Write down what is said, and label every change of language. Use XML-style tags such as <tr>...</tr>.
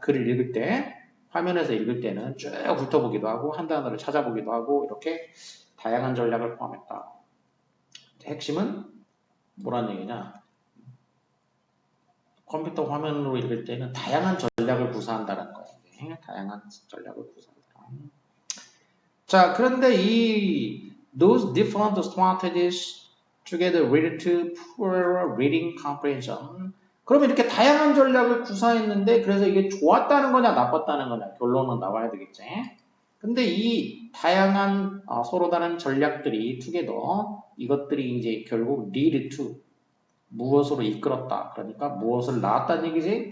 <ko>글을 읽을 때, 화면에서 읽을 때는 쭉 훑어보기도 하고, 한 단어를 찾아보기도 하고, 이렇게 다양한 전략을 포함했다. 핵심은 뭐란 얘기냐? 컴퓨터 화면으로 읽을 때는 다양한 전략을 구사한다는 거예요. 다양한 전략을 구사한다. 자, 그런데</ko> <en>those different strategies together lead to poorer reading comprehension.</en> <ko>그러면 이렇게 다양한 전략을 구사했는데 그래서 이게 좋았다는 거냐 나빴다는 거냐 결론은 나와야 되겠지. 근데 이 다양한 서로 다른 전략들이 together 이것들이 이제 결국 lead to 무엇으로 이끌었다. 그러니까 무엇을 낳았다는 얘기지?</ko>